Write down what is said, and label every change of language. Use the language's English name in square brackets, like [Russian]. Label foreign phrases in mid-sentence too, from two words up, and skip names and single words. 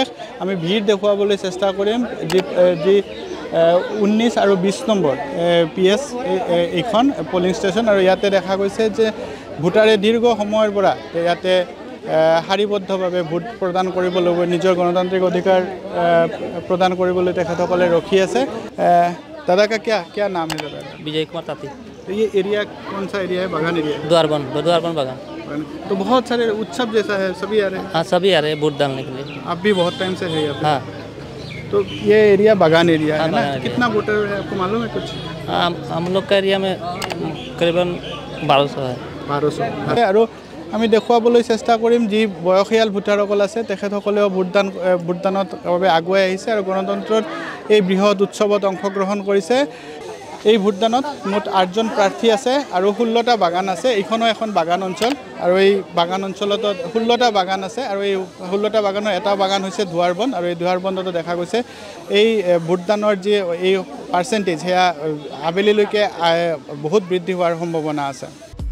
[Assamese] আমি ভিৰ দেখুৱাবলৈ চেষ্টা কৰিম যি 19 আৰু 20 নম্বৰ PS এইখন পলিং ষ্টেচন আৰু ইয়াতে দেখা গৈছে যে ভোটাৰে দীৰ্ঘ সময়ৰ পৰা ইয়াতে শাৰীবদ্ধভাৱে ভোট প্ৰদান কৰিবলৈ নিজৰ গণতান্ত্ৰিক অধিকাৰ प्रदान কৰিবলৈ তেখেতসকলে ৰখি আছে। [Hindi] दादा का क्या नाम है दादा? विजय कुमार ताती। तो ये एरिया कौन सा एरिया है? बागान एरिया? द्वारबन बागान। तो बहुत सारे उत्सव जैसा है, सभी आ रहे हैं? हाँ सभी आ रहे हैं वोट डालने के लिए। आप भी बहुत टाइम से है यहाँ पे? हाँ। तो ये एरिया बागान एरिया है ना? कितना वोटर है आपको मालूम है कुछ? हम लोग का एरिया में करीबन 1200 है। [Assamese] 1200 আৰু আমি দেখুৱাবলৈ চেষ্টা কৰিম যি বয়সীয়াল ভোটাৰসকল আছে তেখেতসকলেও ভোটদানত বাবে আগুৱাই আহিছে আৰু গণতন্ত্ৰত এই বৃহৎ উৎসৱত অংশগ্ৰহণ কৰিছে। এই ভোটদানত মুঠ 8জন প্ৰাৰ্থী আছে আৰু 16টা বাগান আছে। এইখনো এখন বাগান অঞ্চল আৰু এই বাগান অঞ্চলত 16টা বাগান আছে আৰু এই 16টা বাগানৰ এটা বাগান হৈছে ধুৱাৰবন আৰু এই ধুৱাৰবনতো দেখা গৈছে এই ভোটদানৰ যি এই পাৰ্চেণ্টেজ সেয়া আবেলিলৈকে বহুত বৃদ্ধি হোৱাৰ সম্ভাৱনা আছে।